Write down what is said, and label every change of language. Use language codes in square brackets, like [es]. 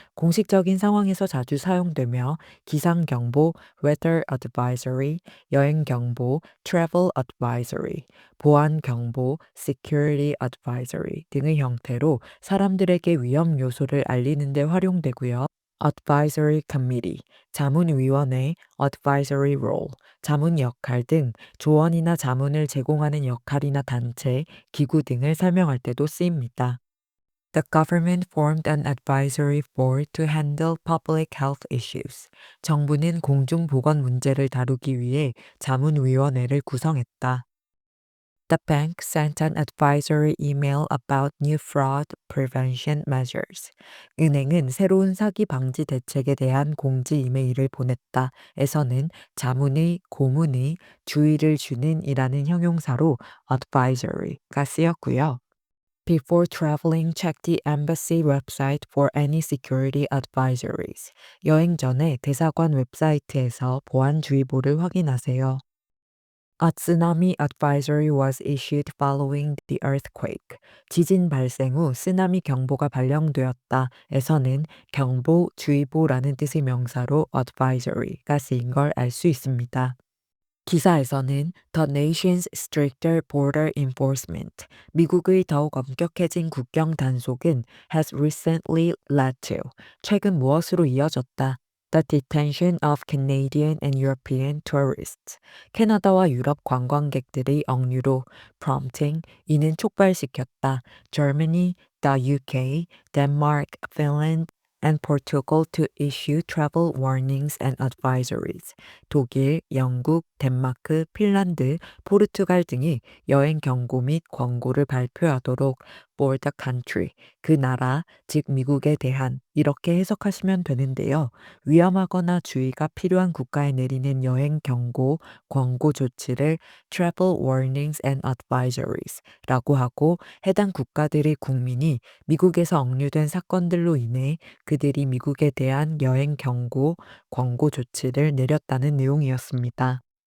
[ko] 공식적인 상황에서 자주 사용되며 기상경보 [en] (weather advisory), [ko] 여행경보 [en] (travel advisory), [ko] 보안경보 [en] (security advisory) [ko] 등의 형태로 사람들에게 위험 요소를 알리는 데 활용되고요. [en] advisory committee, [ko] 자문위원회 [en] (advisory role), [ko] 자문 역할 등 조언이나 자문을 제공하는 역할이나 단체, 기구 등을 설명할 때도 쓰입니다. [en] The government formed an advisory board to handle public health issues. [ko] 정부는 공중보건 문제를 다루기 위해 자문위원회를 구성했다. [en] The bank sent an advisory email about new fraud prevention measures. [ko] 은행은 새로운 사기 방지 대책에 대한 공지 이메일을 보냈다. 에서는 자문의, 고문의, 주의를 주는 이라는 형용사로 advisory가 쓰였고요. [en] Before traveling, check the embassy website for any security advisories. [ko] 여행 전에 대사관 웹사이트에서 보안주의보를 확인하세요. [en] A tsunami advisory was issued following the earthquake. [ko] 지진 발생 후 쓰나미 경보가 발령되었다. 에서는 경보, 주의보라는 뜻의 명사로 advisory가 쓰인 걸 알 수 있습니다. [en] 기사에서는 The nation's stricter border enforcement, [ko] 미국의 더욱 엄격해진 국경 단속은 [en] has recently led to, [ko] 최근 무엇으로 이어졌다. [en] The detention of Canadian and European tourists, [ko] 캐나다와 유럽 관광객들의 억류로 [en] prompting, [ko] 이는 촉발시켰다. [en] Germany, the UK, Denmark, Finland, and Portugal to issue travel warnings and advisories. [ko] 독일, 영국, 덴마크, 핀란드, 포르투갈 등이 여행 경고 및 권고를 발표하도록 [en] for the country, [ko] 그 나라, 즉 미국에 대한 이렇게 해석하시면 되는데요. 위험하거나 주의가 필요한 국가에 내리는 여행 경고, 권고 조치를 [en] travel warnings and advisories [ko] 라고 하고 해당 국가들의 국민이 미국에서 억류된 사건들로 인해 그들이 미국에 대한 여행 경고, 권고 조치를 내렸다는 내용이었습니다.